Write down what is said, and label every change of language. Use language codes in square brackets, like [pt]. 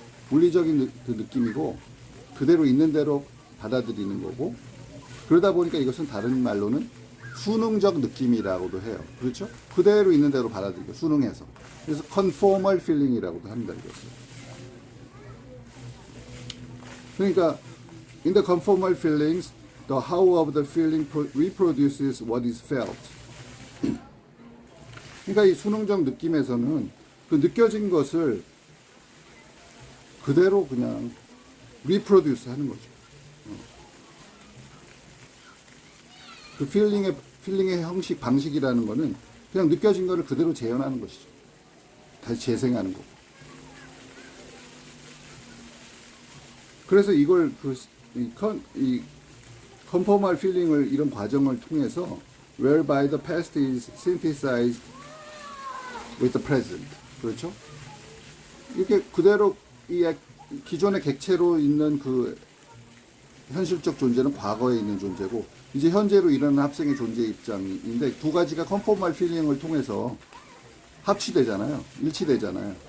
[ko] 물리적인 그 느낌이고, 그대로 있는 대로 받아들이는 거고, 그러다 보니까 이것은 다른 말로는 수능적 느낌이라고도 해요. 그렇죠? 그대로 있는 대로 받아들이고, 수능해서. 그래서 conformal feeling이라고도 합니다. 이것을. 그러니까 [en] in the conformal feelings, the how of the feeling reproduces what is felt. [ko] 그러니까 이 수능적 느낌에서는 그 느껴진 것을 그대로 그냥 reproduce 하는 거죠. 그 필링의 형식, 방식이라는 거는 그냥 느껴진 거를 그대로 재현하는 것이죠. 다시 재생하는 거고. 그래서 이걸 이 conformal feeling을 이런 과정을 통해서 [en] whereby the past is synthesized with the present. [ko] 그렇죠? 이렇게 그대로 이 기존의 객체로 있는 그 현실적 존재는 과거에 있는 존재고, 이제 현재로 일어나는 합성의 존재 입장인데, 두 가지가 컨포멀 필링을 통해서 합치되잖아요. 일치되잖아요.